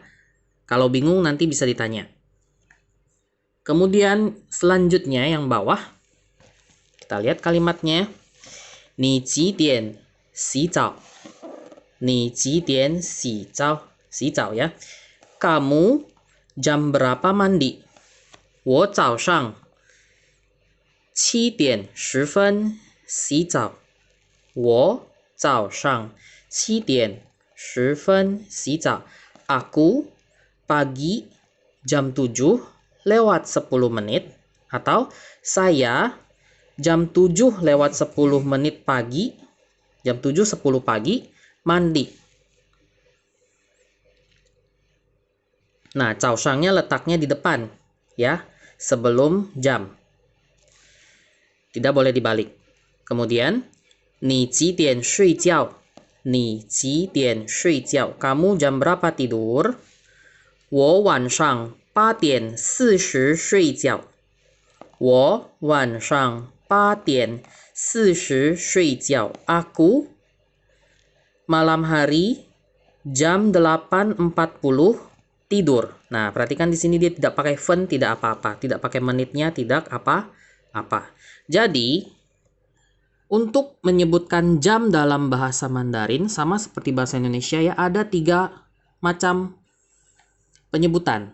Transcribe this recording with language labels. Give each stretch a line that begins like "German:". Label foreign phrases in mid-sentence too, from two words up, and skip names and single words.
Indonesian: Kalau bingung nanti bisa ditanya. Kemudian selanjutnya yang bawah kita lihat kalimatnya.
Chinese: 你几点洗澡。你几点洗澡。洗澡呀.
Indonesian: Kamu jam berapa mandi?
Chinese: 我早上7点10分洗澡。我早上7点10分洗澡。
Indonesian: Aku pagi jam 7 lewat 10 menit. Atau saya jam 7 lewat 10 menit pagi. Jam 7.10 pagi mandi. Nah, 早上 nya letaknya di depan. Ya, sebelum jam. Tidak boleh dibalik. Kemudian,
Chinese: 你几点睡觉? 你几点睡觉?
Indonesian: Kamu jam berapa tidur?
Chinese: 我晚上8点40睡觉。我晚上8点40睡觉。
Indonesian: Aku malam hari jam 8.40 tidur. Nah, perhatikan di sini dia tidak pakai fen, tidak apa-apa, tidak pakai menitnya, tidak apa-apa. Jadi, untuk menyebutkan jam dalam bahasa Mandarin sama seperti bahasa Indonesia ya, ada 3 macam penyebutan.